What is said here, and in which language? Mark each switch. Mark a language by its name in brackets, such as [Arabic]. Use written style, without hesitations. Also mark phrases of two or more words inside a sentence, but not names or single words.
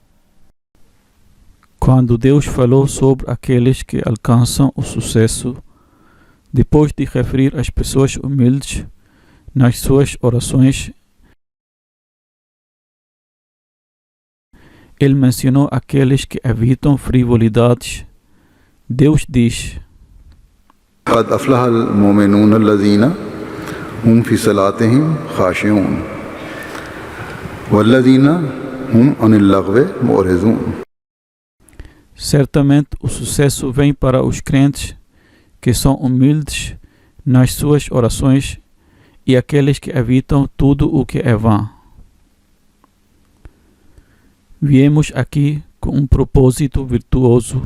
[Portuguese] Quando Deus falou sobre aqueles que alcançam o sucesso, depois de referir as pessoas humildes nas suas orações, Ele mencionou aqueles que evitam frivolidades. Deus diz: [Arabic] قد أفلح المؤمنون الذين هم في صلاتهم خاشعون والذين هم عن اللغو معرضون. [Portuguese] Certamente o sucesso vem para os crentes que são humildes nas suas orações e aqueles que evitam tudo o que é vã. Viemos aqui com um propósito virtuoso.